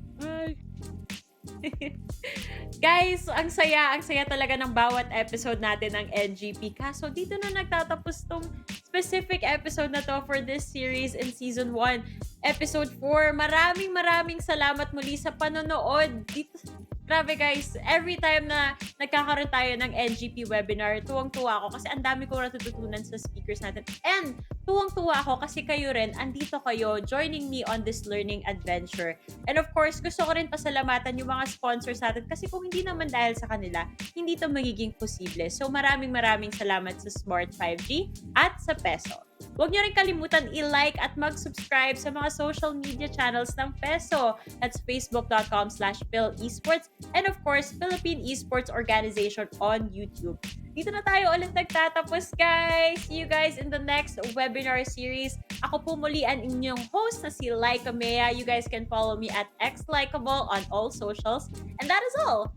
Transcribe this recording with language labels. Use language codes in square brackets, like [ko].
[en] Bye. [tl] Guys, ang saya talaga ng bawat episode natin ng NGP. Kaso dito na nagtatapos tong specific episode na to [en] for this series in Season 1, Episode 4. [tl] Maraming maraming salamat muli sa panonood. Grabe guys, every time na nagkakaroon tayo ng NGP webinar, tuwang-tuwa ako kasi ang dami ko natututunan sa speakers natin. And tuwang-tuwa ako kasi kayo rin, andito kayo [en] joining me on this learning adventure. [tl] And of course, gusto ko rin pasalamatan yung mga sponsors natin kasi kung hindi naman dahil sa kanila, hindi to magiging posible. So maraming maraming salamat sa Smart 5G at sa Peso. Huwag niyo rin kalimutan i-like at mag-subscribe sa mga social media channels ng Peso. [en] That's facebook.com/PhilEsports and of course, Philippine Esports Organization on YouTube. [tl] Dito na tayo ulit nagtatapos, guys. [en] See you guys in the next webinar series. [tl] Ako po muli ang inyong host na si Laika Mea. [en] You guys can follow me at xlikeable on all socials. And that is all.